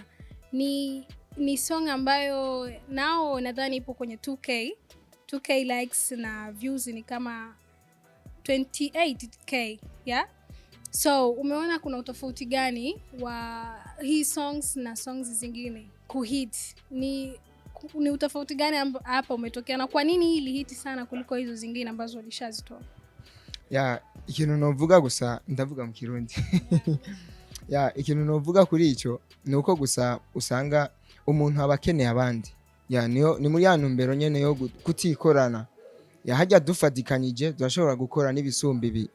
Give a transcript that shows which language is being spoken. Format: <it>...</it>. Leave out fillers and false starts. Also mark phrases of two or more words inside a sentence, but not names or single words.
<sw>Ni song ambayo nao nadhani ipo kwenye 2K likes na views ni kama 28K, so umeona kuna utofauti gani wa hii songs na songs zingine kuhit? Ni utofauti gani hapa umetokea, na kwa nini hili hiti sana kuliko hizo zingine ambazo ulishazitoa?</sw> <rn>Ikintu novuga gusa ndavuga mu Kirundi. Ikintu novuga kuri ico ni uko gusa usanga umuntu abakeneye abandi. Ni muri ntumbero nyene yo kutikorana. Hajya dufatikanyije turashobora gukora n'ibisumbi bi.</rn>